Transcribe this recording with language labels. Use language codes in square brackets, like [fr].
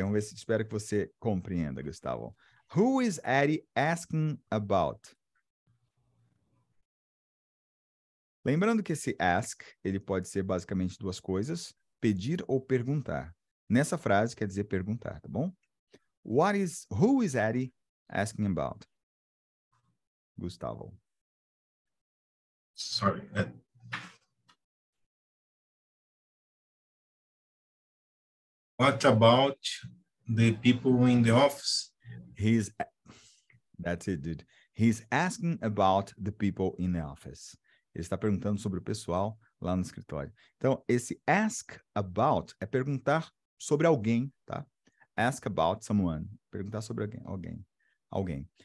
[pt] Vamos ver se espero que você compreenda, Gustavo. [en] Who is Eddie asking about? [pt] Lembrando que esse ask, ele pode ser basicamente duas coisas, pedir ou perguntar. Nessa frase quer dizer perguntar, tá bom? [en] Who is Eddie asking about? Gustavo. Sorry. What about the people in the office? That's it, dude. He's asking about the people in the office. [pt] Ele está perguntando sobre o pessoal lá no escritório. Então, esse ask about é perguntar sobre alguém, tá? [en] Ask about someone. [pt] Perguntar sobre alguém.